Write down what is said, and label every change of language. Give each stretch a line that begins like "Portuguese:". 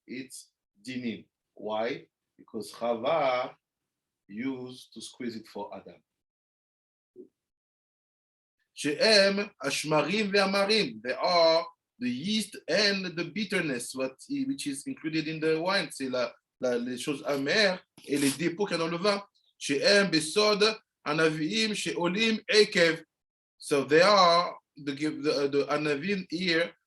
English: It's dinim. Why? Because Chava used to squeeze it for Adam.
Hebrew: She'em ashmarim ve'amarim.
English: They are the yeast and the bitterness, which is included in the wine.
French: C'est les choses amères et les dépôts qu'il y a dans le vin.
Hebrew: She'em besod anavim she'olim ekev.
English: So they are the anavim here.